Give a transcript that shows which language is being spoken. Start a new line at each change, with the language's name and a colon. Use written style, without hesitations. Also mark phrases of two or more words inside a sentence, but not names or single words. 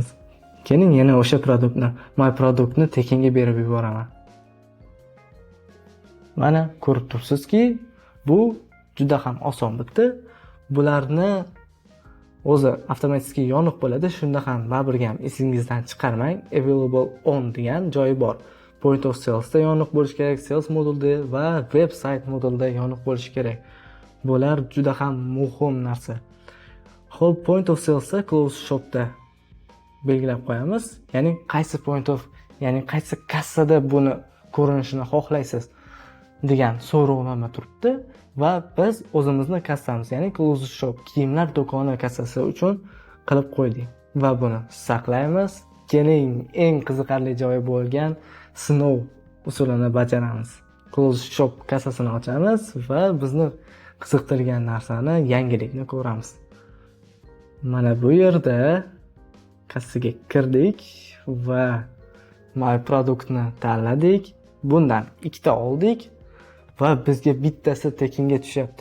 Uzbek: Keling, yana o'sha produktni, my produktni tekinga berib yuboraman. Mana ko'rib turibsizki, bu juda ham oson bitdi. Bularni o'zi avtomatik yoniq bo'ladi. Shunda ham baribir ham esingizdan chiqarmang.
English: Available on
Uzbek: degan joyi bor.
English: Point of sales
Uzbek: da yoniq bo'lishi kerak, sales modulda va website modulda yoniq bo'lishi kerak. Bular juda ham muhim narsa. Xo'p,
English: point of sales
Uzbek: da
English: close shopda
Uzbek: belgilab qo'yamiz. Ya'ni qaysi kassada buni ko'rinishini xohlaysiz degan so'rovnoma turibdi va biz o'zimizni kassamiz, ya'ni
English: close shop
Uzbek: kiyimlar do'koni kassasi uchun qilib qo'ydik va buni saqlaymiz. Keling, eng qiziqarli joyi bo'lgan sinov usulini bajaramiz.
English: Close shop
Uzbek: kassasini ochamiz va bizni qiziqtirgan narsani, yangilikni ko'ramiz. Mana bu yerda kassaga kirdik va my produktni tanladik. Bundan 2 oldik va bizga bittasi tekinga tushyapti.